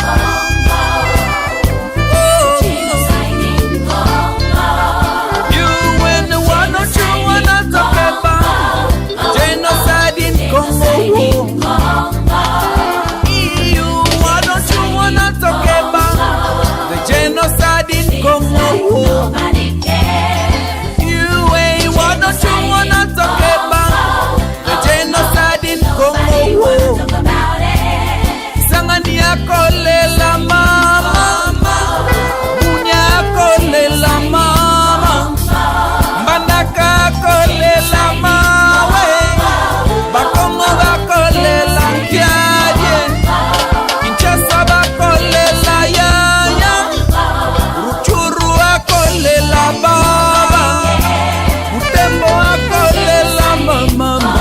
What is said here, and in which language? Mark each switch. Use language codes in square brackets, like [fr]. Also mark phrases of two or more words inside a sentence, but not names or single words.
[en] You and the one that you wanna talk about genocide in Congo. You what don't you wanna talk about the genocide in Congo? You ain't what don't you wanna talk about the genocide in Congo? [ln] Sangania kolela mama, Bunya kolela mama, Mbandaka kolela mawe, Bakongo bakolela nkiaje, Kinshasa bakolela yaya, Ruchuru akolela baba, Butembo akolela mama.